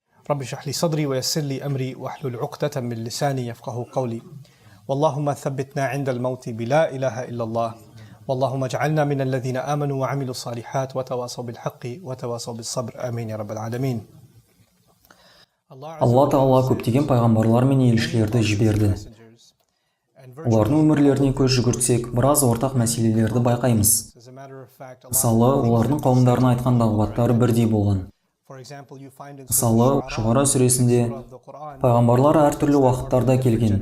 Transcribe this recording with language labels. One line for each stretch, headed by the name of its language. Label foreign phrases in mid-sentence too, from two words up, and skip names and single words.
Arabic: رب اشرح لي صدري ويسر لي أمري واحلل عقدة من لساني يفقهوا قولي واللهم ثبتنا عند الموت بلا إله إلا الله واللهم اجعلنا من الذين آمنوا وعملوا الصالحات وتواصوا بالحق وتواصوا بالصبر آمين يا رب العالمين.
Kazakh: Алла Тағала көптеген пайғамбарлар мен елшілерді жіберді. Олардың өмірлеріне көз жүгіртсек, біраз ортақ мәселелерді байқаймыз. Мысалы, олардың қауымдарына айтқан дағуаттары бірдей болған. Мысалы, Шуара сүресінде пайғамбарлар әртүрлі уақыттарда келген.